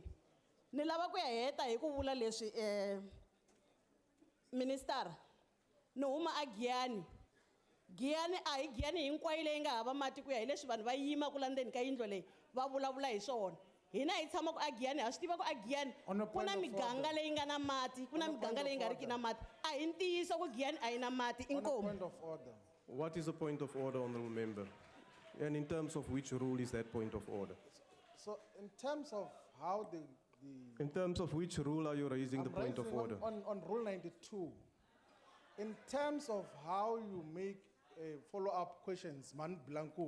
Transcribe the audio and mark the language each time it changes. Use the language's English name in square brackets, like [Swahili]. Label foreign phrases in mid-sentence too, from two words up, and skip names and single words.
[Tsonga] Ni lava ku ya heta hi ku vula leswi minister, ni huma a Giyani. Giyani a hi Giyani hinkwayo leyi nga hava mati ku ya hi leswi vanhu va yima ku landzeni ka yindlo leyi va vulavula hi swona. Hina hi tshama ku a Giyani, ha swi tiva ku a Giyani ku na miganga leyi nga na mati, ku na miganga leyi nga riki na mati. A hi ntiyiso ku Giyani a yi na mati, inkomu. [English] Point of order. What is the point of order, Honorable Member? And in terms of which rule is that point of order? So in terms of how the In terms of which rule are you raising the point of raising order? On Rule 92, in terms of how you make follow-up questions, man blanco.